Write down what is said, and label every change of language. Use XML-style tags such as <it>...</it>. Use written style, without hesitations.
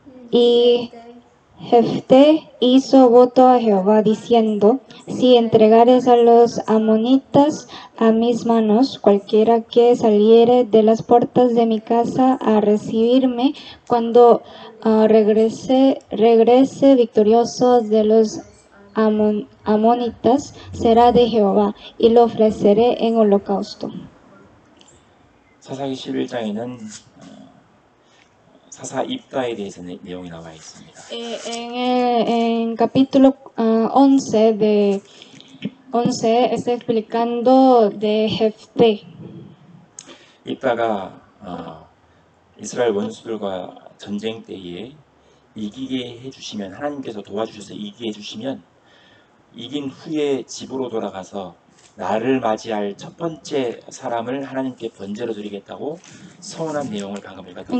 <es>Y Jefté hizo voto a Jehová diciendo, si entregares a los amonitas a mis manos, cualquiera que saliere de las puertas de mi casa a recibirme, cuando regrese victorioso de los amonitas, será de Jehová, y lo ofreceré en holocausto.</es> <ko>사사기 11장에는 사사 입다에 대해서 내용이 나와 있습니다.</ko> <es>En capítulo 11 está explicando de Jefté.</es> <ko>입다가 이스라엘 원수들과 전쟁 때에 이기게 해주시면, 하나님께서 도와주셔서 이기게 해주시면 이긴 후에 집으로 돌아가서 나를 맞이할 첫 번째 사람을 하나님께 번제로 드리겠다고 서원한 내용을 방금 읽었던 거예요.</ko>